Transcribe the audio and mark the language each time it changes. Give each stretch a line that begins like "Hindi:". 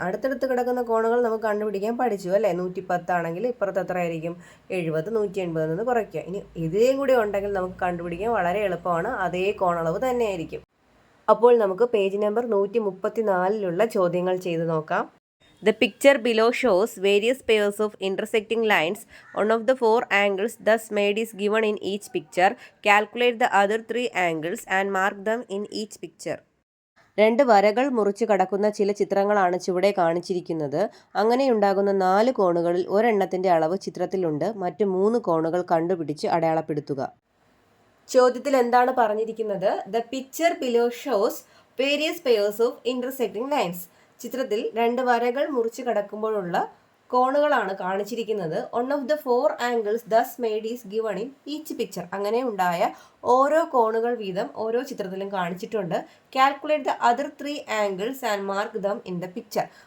Malayalam: അടുത്തടുത്ത് കിടക്കുന്ന കോണുകൾ നമുക്ക് കണ്ടുപിടിക്കാൻ പഠിച്ചു അല്ലേ? 110 ആണെങ്കിൽ ഇപ്പുറത്ത് എത്ര ആയിരിക്കും? 70. 180 നിന്ന് കുറയ്ക്കുക. ഇനി ഇതേയും കൂടി ഉണ്ടെങ്കിൽ നമുക്ക് കണ്ടുപിടിക്കാൻ വളരെ എളുപ്പമാണ്. അതേ കോണളവ് തന്നെയായിരിക്കും. അപ്പോൾ നമുക്ക് പേജ് നമ്പർ 134 ചോദ്യങ്ങൾ ചെയ്ത് നോക്കാം.
English: The picture below shows various pairs of intersecting lines. One of the 4 angles thus made is given in each picture. Calculate the other 3 angles and mark them in each picture.
Malayalam: രണ്ട് വരകൾ മുറിച്ച് കടക്കുന്ന ചില ചിത്രങ്ങളാണ് ചുവടെ കാണിച്ചിരിക്കുന്നത്. അങ്ങനെയുണ്ടാകുന്ന 4 കോണുകളിൽ ഒരെണ്ണത്തിൻ്റെ അളവ് ചിത്രത്തിലുണ്ട്. മറ്റ് 3 കോണുകൾ കണ്ടുപിടിച്ച് അടയാളപ്പെടുത്തുക. ചോദ്യത്തിൽ എന്താണ് പറഞ്ഞിരിക്കുന്നത്?
English: The picture below shows various pairs of intersecting lines.
Malayalam: ചിത്രത്തിൽ രണ്ട് വരകൾ മുറിച്ച് കടക്കുമ്പോഴുള്ള കോണുകളാണ് കാണിച്ചിരിക്കുന്നത്.
English: One of the 4 angles thus made is given in each picture.
Malayalam: അങ്ങനെ ഉണ്ടായ ഓരോ കോണുകൾ വീതം ഓരോ ചിത്രത്തിലും കാണിച്ചിട്ടുണ്ട്.
English: Calculate the other 3 angles and mark them in the picture.